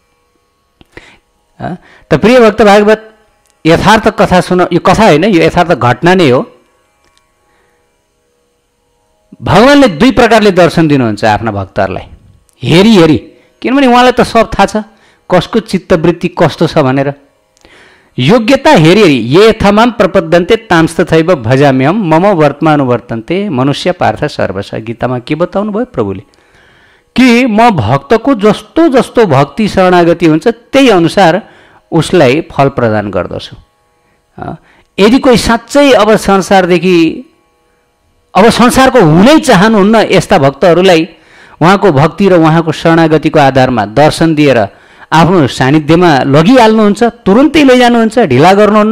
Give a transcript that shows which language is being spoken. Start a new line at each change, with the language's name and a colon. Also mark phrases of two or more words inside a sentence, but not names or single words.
Nepali: त प्रिय भक्त भागवत, यथार्थ कथा सुन, यो कथा होइन, यो यथार्थ घटना नै हो। भगवानले दुई प्रकारले दर्शन दिनुहुन्छ आफ्ना भक्तहरूलाई, हेरी हेरी, किनभने उहाँलाई त सब थाहा छ कसको चित्तवृत्ति कस्तो छ भनेर। योग्यता हेरी हेरी,
Sanskrit: ये यथामाम प्रपद्यन्ते तांस्तथैव भजाम्यहम् मम वर्तमानुवर्तन्ते मनुष्य पार्थ सर्वश।
Nepali: गीतामा के बताउनु भयो प्रभुले, कि म भक्तको जस्तो जस्तो भक्ति शरणागति हुन्छ त्यही अनुसार उसलाई फल प्रदान गर्दछु। यदि कोही साँच्चै अब संसारको हुनै चाहनुहुन्न, यस्ता भक्तहरूलाई उहाँको भक्ति र उहाँको शरणागतिको आधारमा दर्शन दिएर आफ्नो सानिध्यमा लगिहाल्नुहुन्छ, तुरुन्तै लैजानुहुन्छ, ढिला गर्नुहुन्न।